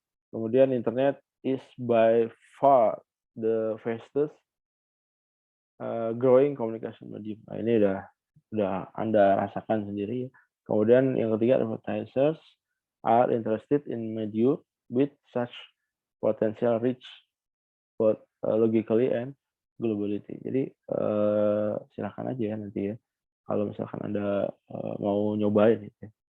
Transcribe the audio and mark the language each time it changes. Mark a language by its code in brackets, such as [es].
[id] Kemudian [en] internet is by far the fastest growing communication medium. [id] Nah, ini udah Anda rasakan sendiri. Kemudian yang ketiga, [en] advertisers are interested in medium with such potential reach both logically and globally. [id] Jadi silakan aja ya nanti ya kalau misalkan Anda mau nyobain gitu ya.